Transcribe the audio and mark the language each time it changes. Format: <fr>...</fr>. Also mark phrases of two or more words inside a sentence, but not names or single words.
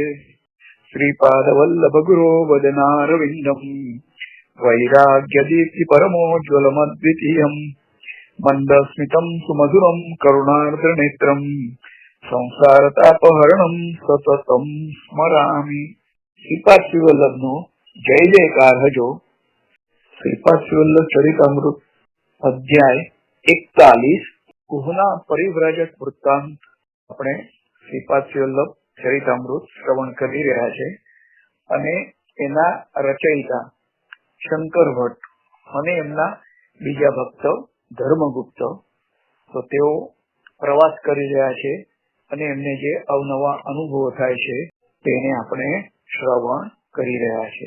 <sa>श्रीपादवल्लभगुरो वदनारविन्दं वैराग्यदीप्ति परमोज्ज्वलमद्वितीयम् मंदस्मितं सुमधुरं करुणार्द्रनेत्रं संसारतापहरणं सततं स्मरामि।</sa> <gu>श्रीपाद श्रीवल्लभનો જય જયકાર હજો। શ્રીપાદ શ્રીવલ્લભ ચરિતામૃત અધ્યાય 41 કુહના પરિવ્રાજક વૃત્તાંત આપણે શ્રીપાદ શ્રીવલ્લભ ચરિતામૃત શ્રવણ કરી રહ્યા છે અને એના રચયિતા શંકર ભટ્ટ અને એમના બીજા ભક્ત ધર્મગુપ્ત તો તેઓ પ્રવાસ કરી રહ્યા છે અને એમને જે અવનવા અનુભવો થાય છે તેને આપણે શ્રવણ કરી રહ્યા છે।</gu>